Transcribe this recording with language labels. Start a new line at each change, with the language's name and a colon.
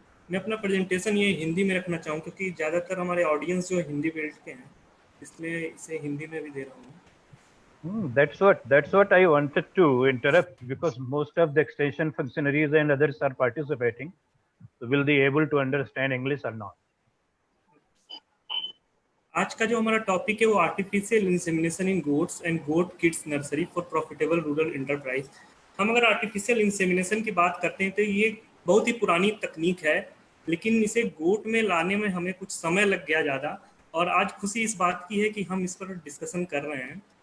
Hindi: मैं अपना प्रेजेंटेशन ये हिंदी में रखना चाहूँ क्योंकि ज़्यादातर हमारे ऑडियंस जो हिंदी बेल्ट के हैं, इसलिए इसे हिंदी में भी दे रहा हूँ.
English: That's what I wanted to interrupt, because most of the extension functionaries and others are participating. So will they able to understand English or not?
Hindi: आज का जो हमारा टॉपिक है वो
English: Artificial insemination in goats and goat kids nursery for profitable rural enterprise.
Hindi: हम अगर artificial insemination की बात करते हैं तो ये बहुत ही पुरानी तकनीक है, लेकिन इसे गोट में लाने में हमें कुछ समय लग गया ज़्यादा, और आज खुशी इस बात की है कि हम इस पर डिस्कशन कर रहे हैं.